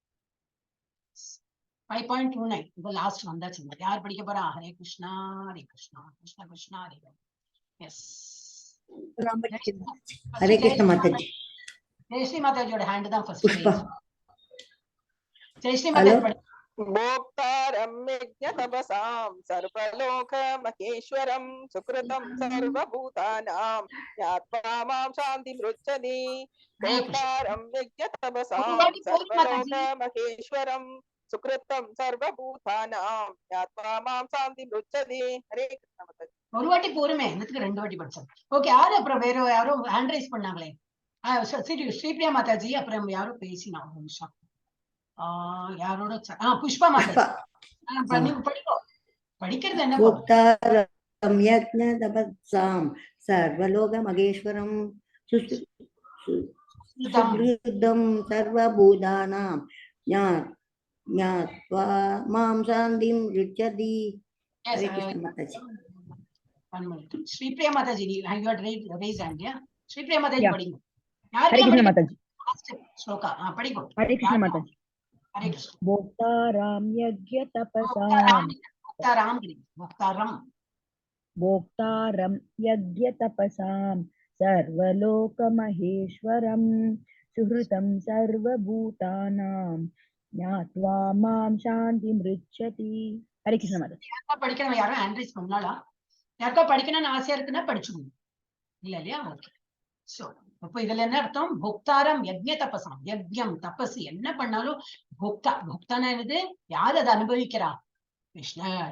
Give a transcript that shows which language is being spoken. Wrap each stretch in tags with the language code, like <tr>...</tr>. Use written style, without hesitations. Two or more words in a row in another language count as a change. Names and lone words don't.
<ta>5.29 இது லாஸ்ட் வந்தாச்சு. யார் படிக்க போறா? ஹரே கிருஷ்ணா ஹரே கிருஷ்ணா கிருஷ்ண கிருஷ்ணா ஹரே ஹரே. எஸ் ஹரே கிருஷ்ண மாதாஜி. ஜெயஸ்ரீ மாதாஜியோட ஹேண்ட் தான் ஃபர்ஸ்ட். புஷ்பா. ஜெயஸ்ரீ மாதாஜி</ta> <sa>भोक्तारं यज्ञतपसां सर्वलोक महेश्वरं सुकृतं सर्वभूतानां ज्ञात्वा मां शान्तिमृच्छति। भोक्तारं यज्ञतपसां सर्वलोक महेश्वरं सुकृतं सर्वभूतानां ज्ञात्वा मां शान्तिमृच्छति।</sa> <ta>ஹரே கிருஷ்ண மாதாஜி. ஒரு வாட்டி போருமே, என்னத்துக்கு 2 வாட்டி படிச்சோம். ஓகே, யாரு அப்புறம் வேற யாரோ</ta> <en>hand raise</en> <ta>பண்ணாங்களே? ஸ்ரீபிரியா மாதாஜி, அப்புறம் யாரோ பேசினா ஒரு நிமிஷம். யாரோட புஷ்பா மாதாஜி. நீங்க படிக்கிறது என்ன?</ta> <sa>भोक्तारं यज्ञतपसां सर्वलोक महेश्वरं सुहृदं सर्वभूतानां ज्ञात्वा मां शान्तिं पृच्छति।</sa> <ta>ஹரே கிருஷ்ண மாதாஜி. ஸ்ரீபிரியா மாதாஜி,</ta> <en>you had raised hand, yeah?</en> <ta>ஸ்ரீபிரியா மாதாஜி படிங்க. ஹரே கிருஷ்ண மாதாஜி. ஸ்லோகா படிங்க. ஹரே கிருஷ்ண மாதாஜி. ஹரே கிருஷ்ண.</ta> <sa>भोक्तारं यज्ञतपसां भोक्तारं यज्ञतपसां सर्वलोकमहेश्वरं सुहृतं सर्वभूतानां ज्ञात्वा मां शान्तिमृच्छति।</sa> <ta>ஹரே கிருஷ்ண மாதாஜி. யாரா படிக்கணும்? யாரும்</ta> <en>hand raise</en> <ta>பண்ணாலா? யாருக்கா படிக்கணும்னு ஆசையா இருக்குன்னா படிச்சுக்கணும், இல்ல இல்லையா? ஓகே. சோ அப்ப இதுல என்ன அர்த்தம்?</ta> <sa>भोक्तारं यज्ञ तपसां.</sa> <ta>யஜ்ஞம் தபஸ் என்ன பண்ணாலும் போக்தா. போக்தானா என்னது? யார் அதை அனுபவிக்கிறா? கிருஷ்ணர்.</ta>